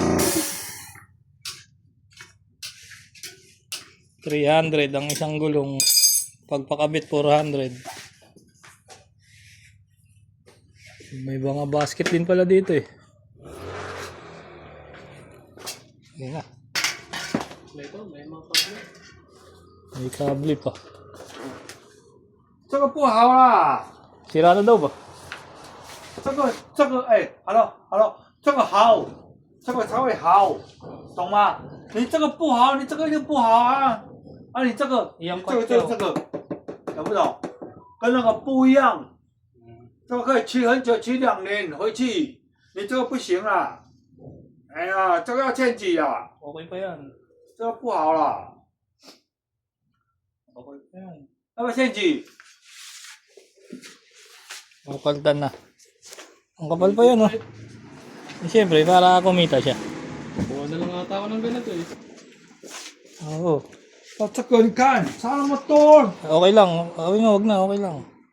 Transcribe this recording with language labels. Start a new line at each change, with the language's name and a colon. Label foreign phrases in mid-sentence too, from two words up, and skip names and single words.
Filipino: 300 ang isang gulong. Pagpakabit 400. May mga basket din pala dito eh. Ayan na. May kable pa.
Chinese: 这个不好啦，
Filipino: Sira na daw ba?
Chinese: 这个哎，hello，这个好，这个才会好，懂吗？你这个不好，你这个就不好啊，啊，你这个，一样这个快这个，懂不懂？跟那个不一样，这个可以骑很久，骑2年回去，你这个不行啦，哎呀，这个要欠几啊，
Filipino: Okay pa yan.
Chinese: 这个不好啦，
Filipino: Okay pa yan.
Chinese: 要不要欠几？
Filipino: Makaltan na. Ang kapal pa yan, oh. Siyempre, para kumita siya. Buwan na lang ata ako ng ganito eh. Oo.
Chinese: 哦，这个你看差那么多。
Filipino: Okay lang. Okay nga, wag na. Okay lang.